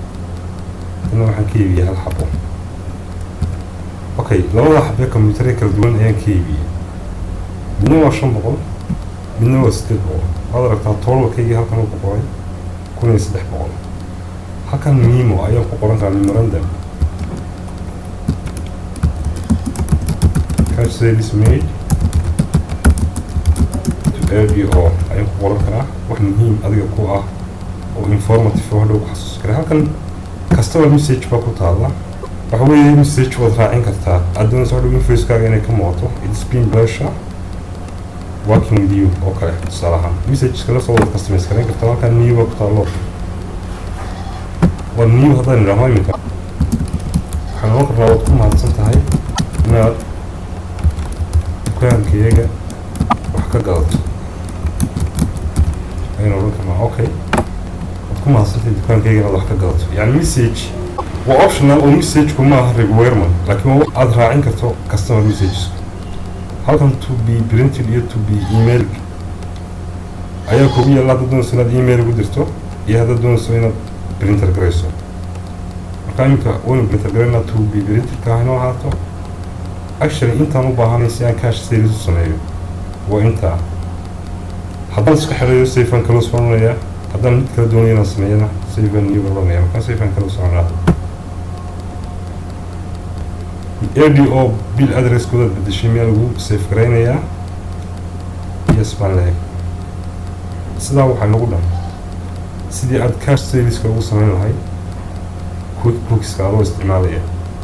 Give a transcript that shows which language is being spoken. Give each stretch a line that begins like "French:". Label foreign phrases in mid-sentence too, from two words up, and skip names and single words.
Somali: hadana waxaan ka iibiyey hal xabo. okay, labada xabee computeree kala duwan ayaan ka iibiyey. midna waa 500, midna waa 800. waad aragtaa totalkaygii halkan uu ku qoray 1300. halkan memo ayaan ku qoran karaa memorandum.
English: cash sales made to ADO
Somali: ayaan ku qoran karaa wax muhiim adiga ku ah oo informative oo hadhow ku xasuusi kara. halkan
English: customer message
Somali: baa ku taalla. waxa weeye message waad raacin kartaa. aad doonayso hadhow invoice-kaaga inay ka muuqato
English: it's been pleasure working with you
Somali: oo kale. tusaale ahaan message-ka la soo wada customize garayn kartaa. halkan new baa ku taallo. waa new haddaan idhaahno iminka waxaan oran karnaa waad ku mahadsan tahay inaad dukaankeega wax ka gadato ayaan oran karnaa. okay, waad ku mahadsan tahay dukaankeega inaad wax ka gadato. yani message waa optional oo message-ku ma aha requirement, laakiin waa aad raacin karto
English: customer messages.
Somali: halkan
English: to be printed
Somali: iyo
English: to be email
Somali: ayaa kugu yaalla. haddaad doonayso inaad email ugu dirto iyo haddaad doonayso inaad printer garayso. marka iminka waynu printer garaynaa
English: to be printed-ka
Somali: inoo ahaato. actually intaan u baahanay si aan cash sales u sameeyo waa intaa. haddaan iska xirayo
English: save and close
Somali: baan odhanayaa. haddaan mid kala doonayo inaan sameeyana
English: save and new
Somali: baan odhanayaa. markaan
English: save and close
Somali: baan odhanaa. ADO
English: bill address-koodaad
Somali: bedeshay miyaa lagu save garaynayaa? yes baan leeyahay. sidaa waxaa nagu dhan sidii aad
English: cash saleska
Somali: ugu samayn lahayd QuickBooks-ka adoo isticmaalaya.